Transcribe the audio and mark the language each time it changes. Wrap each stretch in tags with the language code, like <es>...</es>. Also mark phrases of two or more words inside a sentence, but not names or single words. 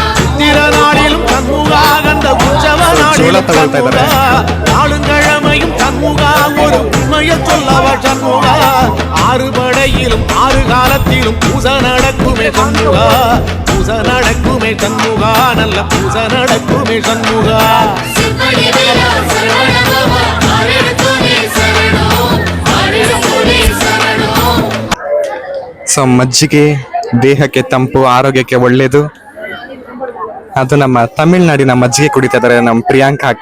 <ta>திறநாளிலும் சண்முகா கந்த உற்சவ நாளிலும் சண்முகா நாளுங்கிழமையும் சண்முகா ஒரு உண்மையை சொல்லவா சண்முகா ஆறு படையிலும் ஆறு காலத்திலும் பூசை நடக்குமே சண்முகா பூசை நடக்குமே சண்முகா நல்ல பூசை நடக்குமே சண்முகா</ta> <kn>ಸೊ ಮಜ್ಜಿಗೆ ದೇಹಕ್ಕೆ ತಂಪು, ಆರೋಗ್ಯಕ್ಕೆ ಒಳ್ಳೇದು. ಅದು ನಮ್ಮ ತಮಿಳ್ನಾಡಿನ ಮಜ್ಜಿಗೆ ಕುಡಿತಾ ಇದಾರೆ ನಮ್ಮ ಪ್ರಿಯಾಂಕಾ ಅಕ್ಕ.</kn>